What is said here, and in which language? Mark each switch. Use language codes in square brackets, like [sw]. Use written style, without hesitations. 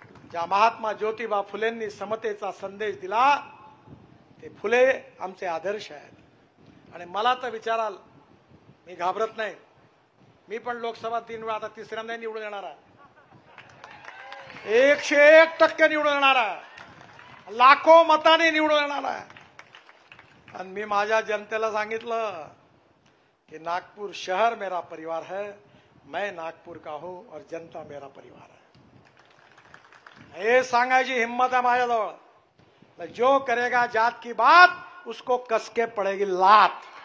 [mr] ज्या महात्मा ज्योतिबा फुलेंनी समतेचा संदेश दिला, ते फुले आमचे आदर्श आहेत। आणि मला तर विचाराल, मी घाबरत नाही, मी पण लोकसभा 3 वेळा, आता तिसऱ्यांदा निवडून येणार आहे, 101% निवडून येणार आहे, लाखो मतांनी निवडून येणार आहे। आणि मी माझ्या जनतेला सांगितलं कि [hi] नागपुर शहर मेरा परिवार है, मैं नागपुर का हूं और जनता मेरा परिवार है। [mr] ये सांगायची हिम्मत आहे माझ्याजवळ। [hi] जो करेगा जात की बात, उसको कसके पड़ेगी लात।